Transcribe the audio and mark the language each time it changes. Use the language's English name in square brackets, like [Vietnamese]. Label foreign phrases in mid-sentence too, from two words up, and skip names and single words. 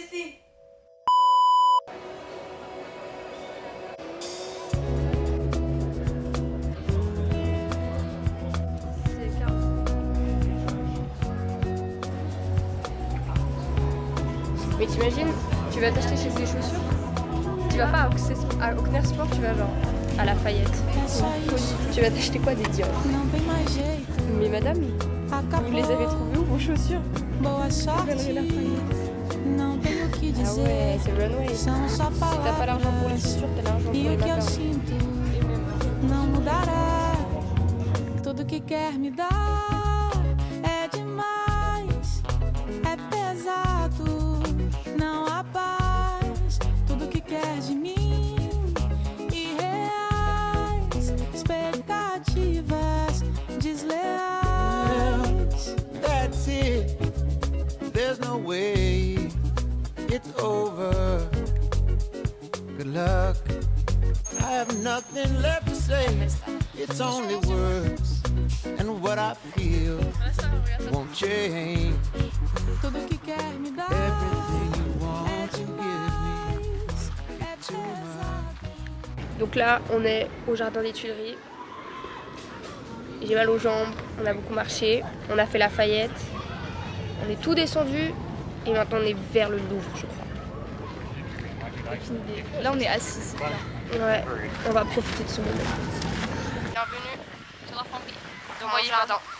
[French] Mais t'imagines, tu vas t'acheter chez des chaussures, tu vas pas à Aucner Sport, tu vas genre à Lafayette. Tu vas t'acheter quoi, des Dior? Mais madame, vous les avez trouvées où vos chaussures? Galerie Lafayette. Ah ouais, c'est Runway. Si t'as pas l'argent pour les chaussures, t'as l'argent pour les macarons. [Portuguese] Não mudará. Tudo que quer me dar é demais, é pesado, não há paz. Tudo que quer de mim, irreais, expectativas desleais. [English] That's it. There's no way it's over. Good luck. I have nothing left to say. It's only words, and what I feel won't change. [Portuguese] Tudo que quer me dar [English] Everything you want to give me, [Portuguese] é pesado. [French] Donc là, on est au jardin des Tuileries. J'ai mal aux jambes, on a beaucoup marché, on a fait Lafayette, on est tout descendu et maintenant on est vers le Louvre, je crois. Là, on est assis. Ouais, on va profiter de ce moment. Bienvenue dans mon jardin.